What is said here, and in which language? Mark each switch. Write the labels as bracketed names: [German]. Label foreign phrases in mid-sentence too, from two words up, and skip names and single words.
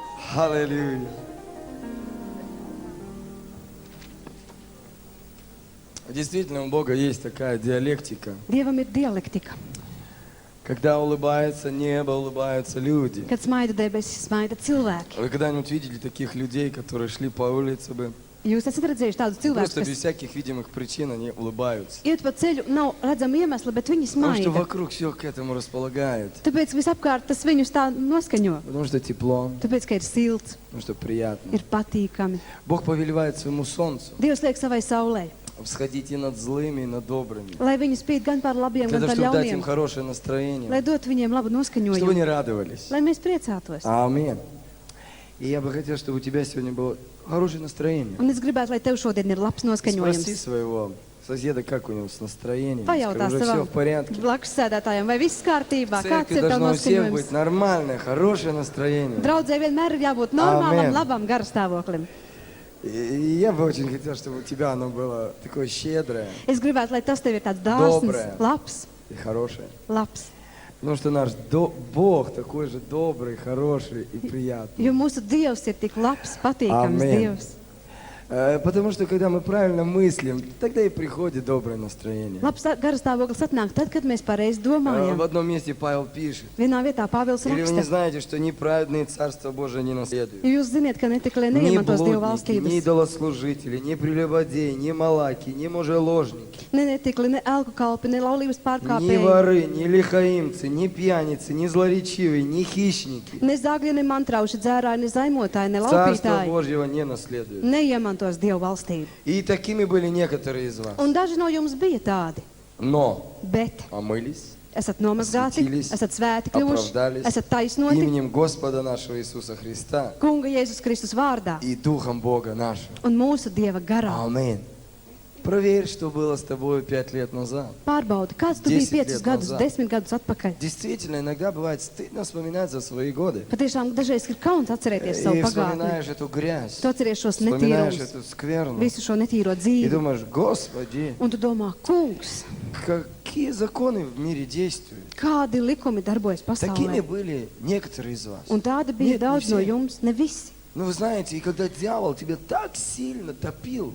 [Russian] Аллилуйя. Действительно, у Бога есть такая диалектика. [Latvian] Dievam ir dialektika. [Russian] Когда улыбается небо, улыбаются люди. [Latvian] Kad smaida debesis, smaida cilvēki. [Russian] Вы когда-нибудь видели таких людей, которые шли по улице бы? [Latvian] Jūs esat redzējuši tādus cilvēkus, [Russian] Просто без [Latvian] kas [Russian] всяких видимых причин они улыбаются. [Latvian] iet pa ceļu, nav redzama iemesla, bet viņi [Russian] Потому что [Latvian] smaida. [Russian] вокруг все к этому располагает. [Latvian] Tāpēc visapkārt tas viņus tā noskaņo. [Russian] Потому что тепло, [Latvian] Tāpēc, ka ir silts, [Russian] потому что приятно. [Latvian] ir patīkami. [Russian] Бог повелевает своему солнцу [Latvian] Dievs liek savai saulē, [Russian] всходить и над злыми, и над добрыми. [Latvian] lai viņi spīd gan par labiem, [Russian] Для [Latvian] gan [Russian] того, [Latvian] par [Russian] чтобы дать им [Latvian] ļauniem, [Russian] хорошее [Latvian] lai [Russian] настроение. [Latvian] dot viņiem labu [Russian] Чтобы [Latvian] noskaņojumu, [Russian] они радовались. [Latvian] lai mēs priecātos. [Russian] Аминь. И я бы хотел, чтобы у тебя сегодня было хорошее настроение. [Latvian] Un es gribētu, lai tev šodien ir labs [Russian] Спроси [Latvian] noskaņojums. [Russian] своего соседа, как у него с настроением. [Latvian] Pajautā [Russian] Скажи, уже все [Latvian] savam [Russian] в порядке. [Latvian] blakus sēdētājam, vai viss kārtībā, [Russian] В [Latvian] kāds [Russian] церкви [Latvian] ir tev [Russian] должно у всех [Latvian] noskaņojums. [Russian] быть нормальное, хорошее настроение. [Latvian] Draudzē vienmēr ir jābūt normālam, Amen. labam garastāvoklim. [Russian] И я бы очень хотел, чтобы у тебя оно было такое щедрое [Latvian] Es gribētu, lai tas tev ir tāds dāsns, [Russian] Dobrē. [Latvian] labs, [Russian] и хорошее. [Latvian] labs. [Russian] Потому что наш Бог такой же добрый, хороший и приятный. [Latvian] Jo mūsu Dievs ir tik labs, patīkams Amen. Dievs. [Russian] Потому что когда мы правильно мыслим, тогда и приходит доброе настроение. [Latvian] Labs garastāvoklis atnāk tad, kad mēs pareizi [Russian] В [Latvian] domājam. [Russian] одном месте Павел пишет. [Latvian] Vienā vietā Pāvils [Russian] Или вы не [Latvian] raksta, [Russian] знаете, что неправедные Царство Божие не наследуют? [Latvian] jo jūs ziniet, ka netikli [Russian] Ни [Latvian] neiemantos Dieva [Russian] блудники, ни [Latvian] valstības. [Russian] идолослужители, ни прелюбодеи, ни малаки, ни мужеложники, [Latvian] Ne netikli, ne elku kalpi, ne laulības [Russian] ни [Latvian] pārkāpēji, [Russian] воры, ни лихаимцы, ни пьяницы, ни злоречивые, ни хищники. [Latvian] ne zagļi, ne mantrauši, dzērāji, ne zaimotāji, ne [Russian] Царство [Latvian] laupītāji [Russian] Божьего не наследуют. [Latvian] neiemantos Dieva valstību. [Russian] И такими были некоторые из вас. [Latvian] Un daži no jums bija tādi, [Russian] Но [Latvian] bet [Russian] омылись [Latvian] esat nomazgāti, [Russian] Asvetīlis, [Latvian] esat svēti kļuvuši, [Russian] оправдались [Latvian] esat taisnoti [Russian] именем Господа нашего Иисуса Христа [Latvian] Kunga Jēzus Kristus vārdā [Russian] и Духом Бога нашего. [Latvian] un mūsu Dieva garā. [Russian] Аминь. Проверь, что было с тобой 5 лет назад. [Latvian] Pārbaudi, kāds tu [Russian] 10 [Latvian] biji 5 gadus, [Russian] назад. [Latvian] 10 gadus atpakaļ. [Russian] Действительно, иногда бывает стыдно вспоминать за свои годы. [Latvian] Patiešām dažreiz ir kauns atcerēties savu [Russian] И [Latvian] pagātni. [Russian] вспоминаешь эту грязь, [Latvian] Tu atceries šos [Russian] вспоминаешь [Latvian] netīrumus, [Russian] эту скверну. [Latvian] visu šo netīro [Russian] И [Latvian] dzīvi. [Russian] думаешь, Господи, [Latvian] Un tu domā, kungs, [Russian] какие законы в мире действуют? [Latvian] kādi likumi darbojas [Russian] Такими [Latvian] pasaulē. [Russian] были некоторые из вас. [Latvian] Un tādi bija [Russian] Нет, не [Latvian] daudz no [Russian] все. [Latvian] jums, ne visi. [Russian] Ну, вы знаете, и когда дьявол тебя так сильно топил